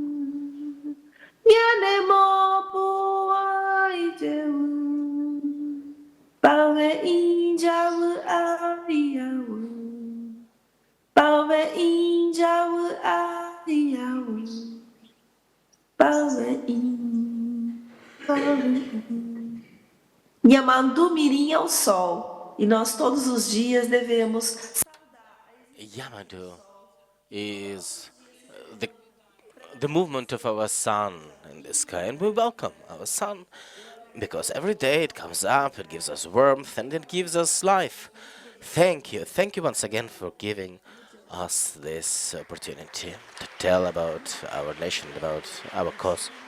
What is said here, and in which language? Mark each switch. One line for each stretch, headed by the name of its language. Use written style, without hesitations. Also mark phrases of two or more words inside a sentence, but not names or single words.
Guarani: nyanemopu aijewu pawe injawu aiyawu pawe injawu aiyawu pawe Nyamandu mirim
Portuguese: ao sol, e nós todos os dias devemos.
English: Yamandu is the movement of our sun in the sky, and we welcome our sun because every day it comes up, it gives us warmth, and it gives us life. Thank you once again for giving us this opportunity to tell about our nation, about our cause.